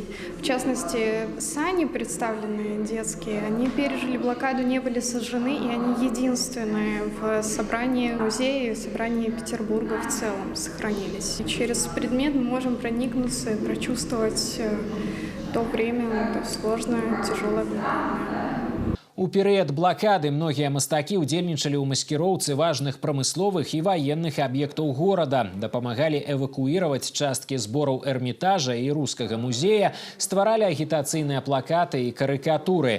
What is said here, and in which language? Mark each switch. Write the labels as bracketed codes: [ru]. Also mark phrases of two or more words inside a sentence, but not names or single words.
[ru] В частности, сани представленные детские, они пережили блокаду, не были сожжены, и они единственные в собрании музея, в собрании Петербурга в целом сохранились. И через предмет мы можем проникнуться и прочувствовать то время, то сложное, тяжелое блокадное. [be] У перыяд блакады многія мастакі ўдзельнічалі ў маскіроўцы важных прамысловых і ваенных аб'ектаў горада, дапамагалі эвакуіраваць часткі збораў Эрмітажа і Рускага музея, стваралі агітацыйныя плакаты і карыкатуры.